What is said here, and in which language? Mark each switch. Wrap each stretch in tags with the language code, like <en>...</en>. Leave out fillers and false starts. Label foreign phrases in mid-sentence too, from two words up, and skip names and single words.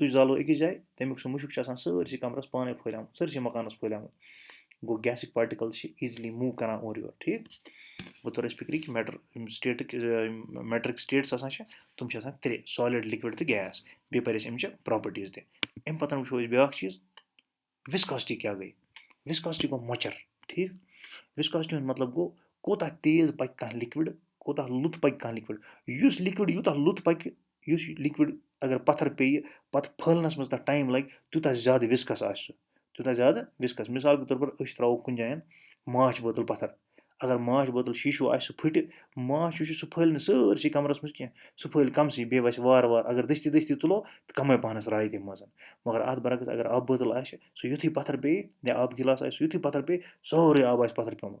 <ks>تُج زالو أکِس جایہِ تَمیُک سُہ مُشُک چھُ آسان سٲرسٕے کَمرَس پانَے پھٲلیٛامُت سٲرسٕے مکانَس پھٲلیٛامُت گوٚو گیسٕکۍ پاٹِکَل چھِ</ks> <en>easily move</en> <ks>کَران اورٕ یورٕ ٹھیٖک وۄنۍ تور اَسہِ فِکرِ کہِ یِم سٹیٹٕکۍ میٹرِک سٹیٹٕس آسان چھِ تِم چھِ آسان 3</ks> <en>solid liquid</en> <ks>تہٕ گیس بیٚیہِ پَرِ اَسہِ اَمچہِ پرٛاپَرٹیٖز تہِ اَمہِ پَتہٕ وٕچھو أسۍ بیٛاکھ چیٖز وِسکاسٹی کیٛاہ گٔے وِسکاسٹی گوٚو مۄچَر ٹھیٖک وِسکاسٹی ہُنٛد مطلب گوٚو کوٗتاہ تیز پَکہِ کانٛہہ لِکوِڈ کوٗتاہ لوٚت پَکہِ کانٛہہ لِکوِڈ یُس لِکوِڈ یوٗتاہ لوٚت پَکہِ یُس یہِ لِکوِڈ اگر پَتھر پیٚیہِ پَتہٕ پھٲلنَس منٛز تَتھ ٹایم لَگہِ تیوٗتاہ زیادٕ وِسکَس آسہِ سُہ تیوٗتاہ زیادٕ وِسکَس</ks> <ur>مِثال کے طور پر</ur> <ks>أسۍ ترٛاوو کُنہِ جایَن ماچھ بٲتٕل پَتھر اگر ماچھ بٲتٕل شیٖشوٗ آسہِ سُہ پھٕٹہِ ماچھ یُس چھُ سُہ پھٔہلہِ نہٕ سٲرسٕے کَمرَس منٛز کینٛہہ سُہ پھٔہلہِ کَمسٕے بیٚیہِ وَسہِ وارٕ وارٕ اگر دٔستی دٔستی تُلو تہٕ کَمٕے پَہنَس راے تَمہِ منٛز مگر اَتھ برعکس اگر آبہٕ بٲتٕل آسہِ سُہ یُتھُے پَتھر پیٚیہِ یا آبہٕ گِلاس آسہِ سُہ یُتھُے پَتھر پیٚیہِ سورُے آب آسہِ پَتھر پیوٚمُت</ks>